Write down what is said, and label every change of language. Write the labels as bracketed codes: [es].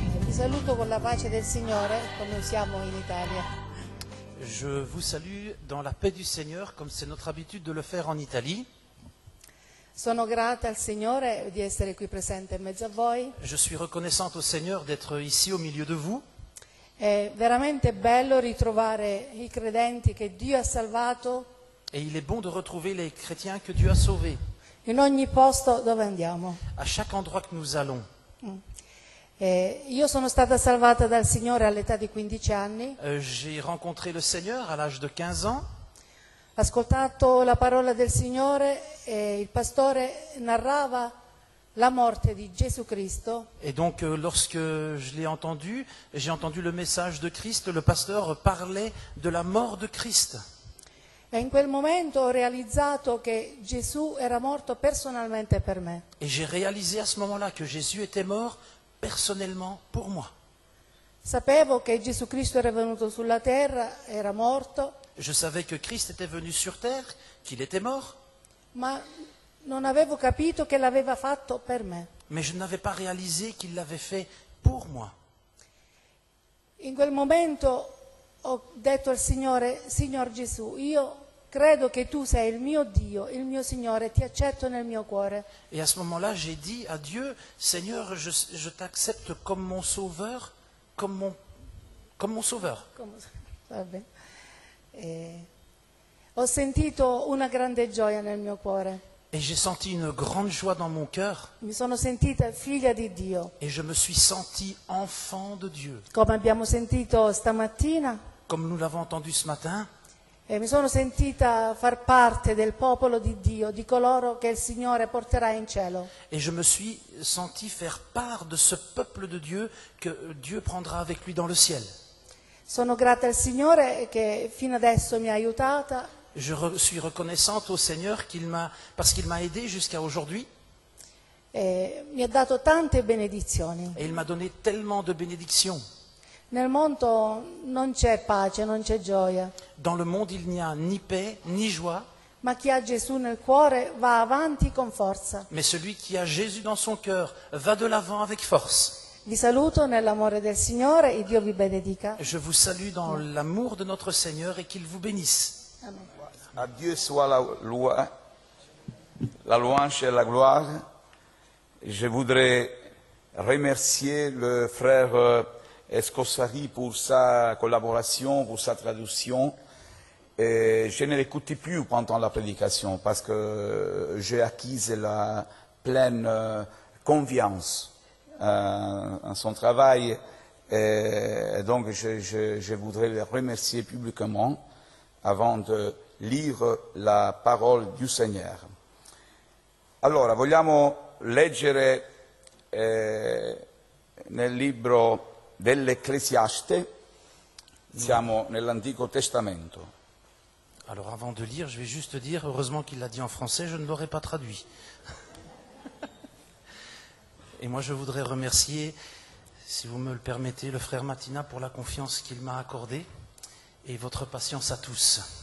[it] saluto con la pace del Signore, come usiamo in Italia. [fr] Je vous salue dans la paix du Seigneur, comme c'est notre habitude de le faire en Italie. [it] Sono grata al Signore di essere qui presente in mezzo a voi. [fr] Je suis reconnaissante au Seigneur d'être ici au milieu de vous. [it] È veramente bello ritrovare i credenti che Dio ha salvato [fr] Et il est bon de retrouver les chrétiens que Dieu a sauvés, [it] in ogni posto dove andiamo. [fr] à chaque endroit que nous allons. [it] Io sono stata salvata dal Signore all'età di 15 anni. [fr] J'ai rencontré le Seigneur à l'âge de 15 ans. [it] Ho ascoltato la parola del Signore e il pastore narrava la morte di Gesù Cristo. [fr] Et donc, lorsque je l'ai entendu, j'ai entendu le message de Christ. Le pasteur parlait de la mort de Christ. [it] E in quel momento ho realizzato che Gesù era morto personalmente per me. [fr] Et j'ai réalisé à ce moment-là que Jésus était mort personnellement pour moi. [it] Sapevo che Gesù Cristo era venuto sulla terra, era morto, [fr] Je savais que Christ était venu sur terre, qu'il était mort, [it] ma non avevo capito che l'aveva fatto per me. [fr] mais je n'avais pas réalisé qu'il l'avait fait pour moi. [it] In quel momento ho detto al Signore, Signor Gesù, io credo che tu sei il mio Dio, il mio Signore, ti accetto nel mio cuore. [fr] Et à ce moment-là, j'ai dit à Dieu, Seigneur, je t'accepte comme mon sauveur, comme mon sauveur. [it] Va bene. Ho sentito una grande gioia nel mio cuore. [fr] Et j'ai senti une grande joie dans mon cœur, [it] Mi sono sentita figlia di Dio, [fr] et je me suis senti enfant de Dieu. [it] come abbiamo sentito stamattina, [fr] Comme nous l'avons entendu ce matin, [it] e mi sono sentita far parte del popolo di Dio, di coloro che il Signore porterà in cielo. [fr] et je me suis senti faire part de ce peuple de Dieu que Dieu prendra avec lui dans le ciel. [it] Sono grata al Signore che fino adesso mi ha aiutata [fr] Suis reconnaissante au Seigneur parce qu'il m'a aidé jusqu'à aujourd'hui, [it] e mi ha dato tante benedizioni. [fr] et il m'a donné tellement de bénédictions. [it] Nel mondo non c'è pace, non c'è gioia, [fr] Dans le monde, il n'y a ni paix, ni joie, [it] ma chi ha Gesù nel cuore va avanti con forza. [fr] mais celui qui a Jésus dans son cœur va de l'avant avec force. [it] Vi saluto nell'amore del Signore e Dio vi benedica. [fr] Je vous salue dans l'amour de notre Seigneur et qu'il vous bénisse. Amen. À Dieu soit la louange et la gloire. Je voudrais remercier le frère Escossari pour sa collaboration, pour sa traduction. Et je ne l'écoutais plus pendant la prédication parce que j'ai acquis la pleine confiance en son travail. Et donc je voudrais le remercier publiquement avant de lire la parole du Signore. [it] Allora, vogliamo leggere nel libro dell'Ecclesiaste, siamo nell'Antico Testamento. [fr] Alors avant de lire, je vais juste dire, heureusement qu'il l'a dit en français, je ne l'aurais pas traduit. Et moi je voudrais remercier, si vous me le permettez, le frère Matina pour la confiance qu'il m'a accordée et votre patience à tous.